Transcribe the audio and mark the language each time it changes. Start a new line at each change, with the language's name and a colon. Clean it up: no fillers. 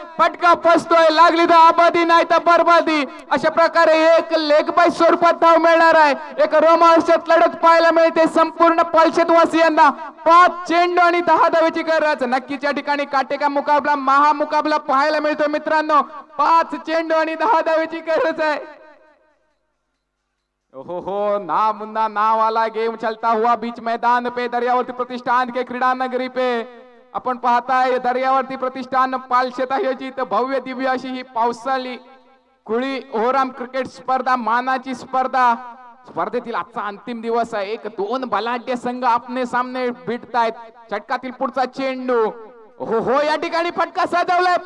Marathi: फटका फसतोय, लागली तर आबादी नाही तर बरबादी. अशा प्रकारे एक लेग बाय स्वरूपात धाव मिळणार आहे. एक रोमांचक लढत पाहायला मिळते संपूर्ण पालशेतवासियांना. 5 चेंडू आणि 10 धावेची गरज. नक्कीच या ठिकाणी
Hindi: काटेका मुकाबला, महामुकाबला
Marathi: पाहायला मिळतोय मित्रांनो. 5 चेंडू आणि 10 धावेची गरज आहे.
Hindi: हो ना मुन्ना ना वाला गेम चलता हुआ बीच मैदान पे दरियावर्ती प्रतिष्ठान के क्रीडा नगरी पे.
Marathi: आपण पाहताय दर्यावर्ती प्रतिष्ठान पालशेत आयोजित भव्य दिव्य अशी ही पावसाळी कुळी ओहराम क्रिकेट स्पर्धा, मानाची स्पर्धा. स्पर्धेतील आजचा अंतिम दिवस आहे. 1-2 बलाढ्य संघ आपले सामने भिडतायत. षटकातील पुढचा चेंडू, हो या ठिकाणी फटका सजवलाय.